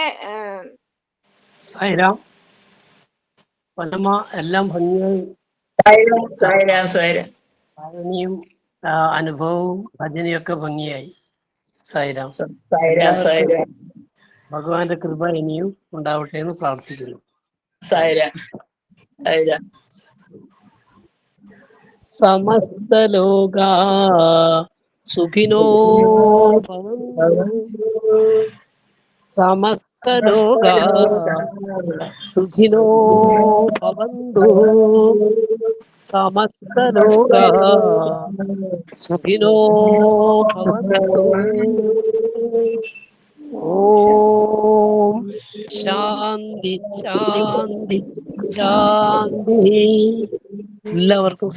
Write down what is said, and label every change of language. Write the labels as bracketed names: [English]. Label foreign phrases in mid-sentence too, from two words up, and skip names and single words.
[Malayalam] സായിരാം. പരമ എല്ലാം ഭംഗിയായി സായിരാം സായിരാം. ഭാവനയും അനുഭവവും ഭജനയൊക്കെ ഭംഗിയായി. സായിരാം. സായിരാം സായിരാം. ഭഗവാന്റെ കൃപ ഇനിയും ഉണ്ടാവട്ടെ എന്ന് പ്രാർത്ഥിക്കുന്നു. സായിരാം സായിരാം. [Sanskrit] സമസ്ത ലോകാ സുഖിനോ ഭവന്തു. സമസ്ത ലോകാ സുഖിനോ ഭവന്തു. സമസ്ത ലോകാ സുഖിനോ ഭവന്തു. ഓം ശാന്തി ശാന്തി ശാന്തി. [Malayalam] എല്ലാവർക്കും